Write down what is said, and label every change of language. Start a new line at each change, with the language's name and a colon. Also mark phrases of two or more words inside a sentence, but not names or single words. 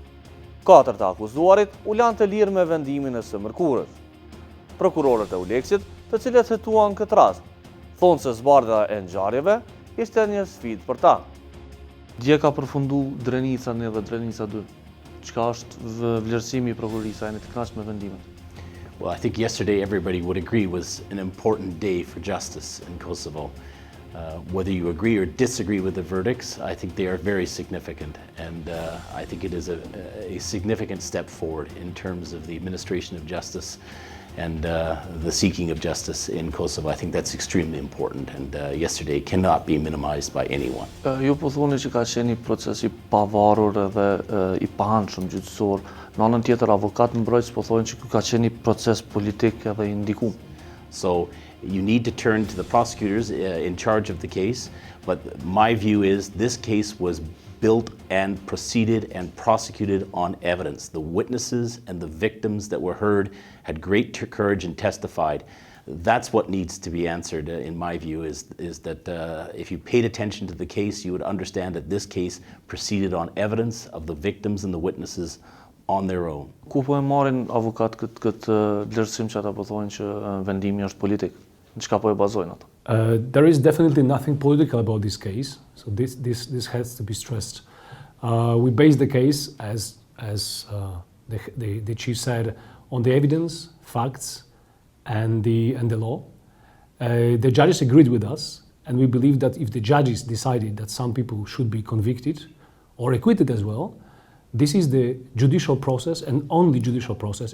Albanian: 4 të akuzuarit u lanë të lirë me vendimin e së mërkurës. Prokurorët e Uleksit, të cilët hetuan këtë rast, thonë se zbardhja e ngjarjeve ishte një sfidë për ta. Dje ka përfundu Drenica 1 dhe Drenica 2. Çka është vlerësimi i prokurorisë, a jeni të kënaqur me vendimin?
English: Well, I think yesterday everybody would agree was an important day for justice in Kosovo. Whether you agree or disagree with the verdicts, I think they are very significant, and I think it is a significant step forward in terms of the administration of justice and the seeking of justice in Kosovo. I think that's extremely important, and yesterday cannot be minimized by anyone.
Albanian: Ju po thoni që ka qenë një proces i pavarur dhe i paanshëm gjyqësor. Në anën tjetër, avokat mbrojtës po thonë që ky ka qenë një proces politik edhe i ndikuar.
English: So you need to turn to the prosecutors in charge of the case, but my view is this case was built and proceeded and prosecuted on evidence. The witnesses and the victims that were heard had great courage and testified. That's what needs to be answered, in my view, is that if you paid attention to the case, you would understand that this case proceeded on evidence of the victims and the witnesses on their own.
Albanian: Ku po e marrin avokat këtë vlerësim që ata po thonë që vendimi është politik? Në çka po e bazojnë ata?
English: There is definitely nothing political about this case, so this has to be stressed. We base the case, as the chief said, on the evidence, facts, and the law. The judges agreed with us, and we believe that if the judges decided that some people should be convicted or acquitted as well, this is the judicial process and only judicial process.